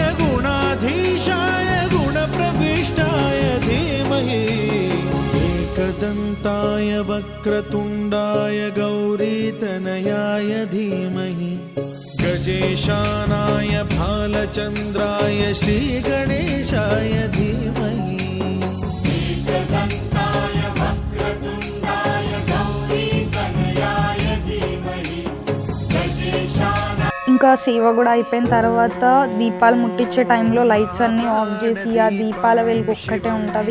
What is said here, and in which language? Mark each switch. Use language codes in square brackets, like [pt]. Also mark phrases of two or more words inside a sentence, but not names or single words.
[sa] गुणाधीशाय गुणप्रविष्टाय धीमहि एकदन्ताय वक्रतुण्डाय गौरीतनयाय धीमहि गजेशानाय भालचन्द्राय श्रीगणेशाय धीमहि [te] ఇంకా సేవ కూడా అయిపోయిన తర్వాత దీపాలు ముట్టించే టైంలో లైట్స్ అన్నీ ఆఫ్ చేసి ఆ దీపాల వెలుగు ఒక్కటే ఉంటుంది.